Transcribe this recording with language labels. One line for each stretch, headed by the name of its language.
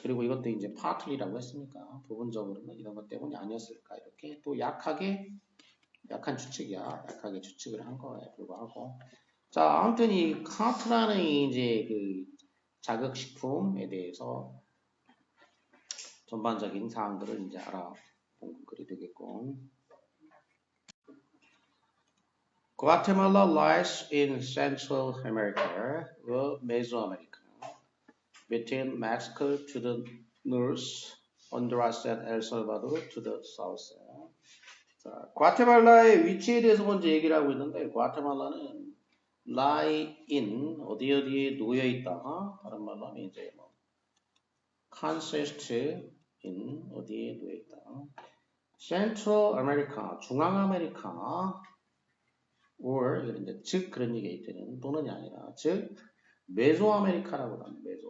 Korean: 그리고 이것도 이제 파틀리라고 했으니까 부분적으로는 이런 것 때문이 아니었을까 이렇게 또 약한 추측이야. 약하게 추측을 한 거에 불과하고 자, 아무튼 이 카트라는 이제 그 자극식품에 대해서 전반적인 사항들을 이제 알아본 글이 되겠고.
English: Guatemala lies in Central America, Mesoamerica, between Mexico to the north, Honduras and El Salvador to the south.
Korean: 자, 과테말라의 위치에 대해서 먼저 얘기를 하고 있는데, 과테말라는 lie in 어디에 놓여 있다. 다른 말로 하면 이제 뭐 consist in 어디에 놓여 있다. Central America, 중앙 아메리카, or 이런 이제 즉 그런 얘기가 되는 또는이 아니라 즉 메소 아메리카라고 하는 메소.